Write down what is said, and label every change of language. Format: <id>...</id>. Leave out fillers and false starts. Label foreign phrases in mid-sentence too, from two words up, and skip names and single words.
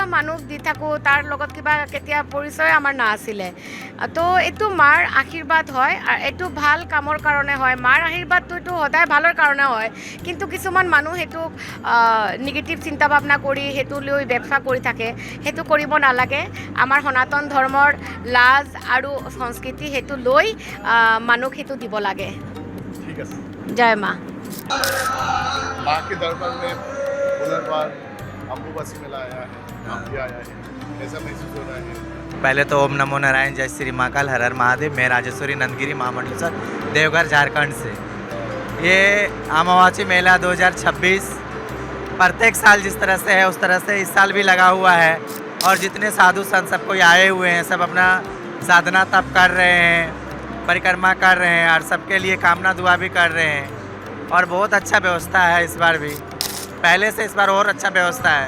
<as>মানুহ দি থাকোঁ তাৰ লগত কিবা কেতিয়া পৰিচয় আমাৰ নাছিলে তো এইটো মাৰ আশীৰ্বাদ হয় আৰু এইটো ভাল কামৰ কাৰণে হয় মাৰ আশীৰ্বাদটো এইটো সদায় ভালৰ কাৰণে হয় কিন্তু কিছুমান মানুহ সেইটোক নিগেটিভ চিন্তা ভাৱনা কৰি সেইটো লৈ ব্যৱসা কৰি থাকে সেইটো কৰিব নালাগে আমাৰ সনাতন ধৰ্মৰ লাজ আৰু সংস্কৃতি সেইটো লৈ মানুহক সেইটো দিব লাগে ঠিক আছে জয় মা</as> <hi>माँ के दरबार में पुनर्बार अम्बुबासी मेला आया है आप भी आया है कैसा महसूस हो रहा है पहले तो ओम नमो नारायण जय श्री महाकाल हर हर महादेव मैं राजेश्वरी नंदगिरी महामंडलेश्वर देवघर झारखंड से ये अमावस्या मेला 2026 प्रत्येक साल जिस तरह से है उस तरह से इस साल भी लगा हुआ है और जितने साधु संत सब कोई आए हुए हैं सब अपना साधना तप कर रहे हैं परिक्रमा कर रहे हैं और सबके लिए कामना दुआ भी कर रहे हैं और बहुत अच्छा व्यवस्था है इस बार भी पहले से इस बार और अच्छा व्यवस्था है</hi>